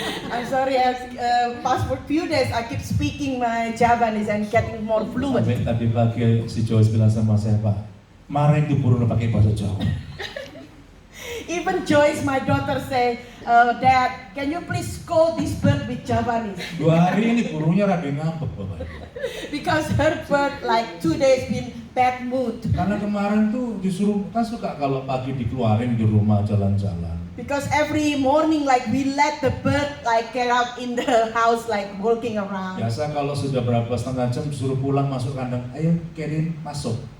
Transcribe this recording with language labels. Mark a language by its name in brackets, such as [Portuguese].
[English] I'm sorry, past for few days I keep speaking my Javanese and getting more fluent. [Indonesian] Sampai tadi pagi si Joyce bilang sama saya, Pak, mari diburu pakai bahasa Jawa. [English] Even Joyce, my daughter, say, Dad, can you please scold this bird with Javanese? [Indonesian] 2 hari ini burungnya rada ngambek Bapak Ibu. [English] Because her bird like 2 days been bad mood. [Indonesian] Karena kemarin tuh disuruh, kan suka kalau pagi dikeluarin di rumah jalan-jalan. [English] Because every morning like we let the bird like get out in the house like walking around. [Indonesian] Biasa kalau sudah berapa setengah jam disuruh pulang masuk kandang, ayo Kerin masuk.